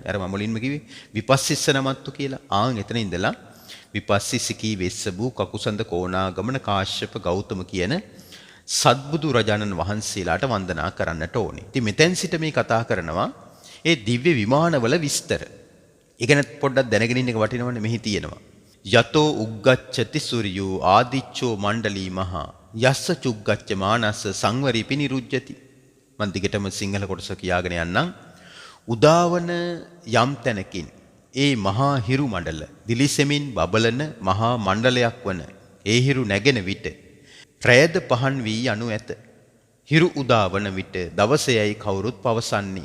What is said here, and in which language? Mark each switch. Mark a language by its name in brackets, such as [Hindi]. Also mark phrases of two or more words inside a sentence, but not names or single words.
[Sinhala] අර මම මුලින්ම කිව්වේ [Pali] විපස්සිස්ස නමත්තු [Sinhala] කියලා. එතන ඉඳලා විපස්සිසිකී වෙස්සබු කකුසඳ කෝණාගමන කාශ්‍යප ගෞතම කියන සත්බුදු රජාණන් වහන්සේලාට වන්දනා කරන්නට ඕනේ. ඉතින් මෙතෙන් සිට මේ කතා කරනවා ඒ දිව්‍ය විමානවල විස්තර. ඉගෙන පොඩ්ඩක් දැනගෙන ඉන්න එක වටිනවනේ. මෙහි තියෙනවා [Pali] යතෝ උග්ගච්ඡති සූර්යෝ ආදිච්චෝ මණ්ඩලී මහා යස්ස චුග්ගච්ඡ මානස්ස සංවරීපි නිරුජ්ජති. [Sinhala] මන් දිගටම සිංහල කොටස කියාගෙන යන්නම්. උදාවන යම් තැනකින් ඒ මහා හිරු මණ්ඩල දිලිසෙමින් බබලන මහා මණ්ඩලයක් වන ඒ හිරු නැගෙන විට රැයද පහන් වී යනු ඇත. හිරු උදාවන විට දවසයයි කවුරුත් පවසන්නේ.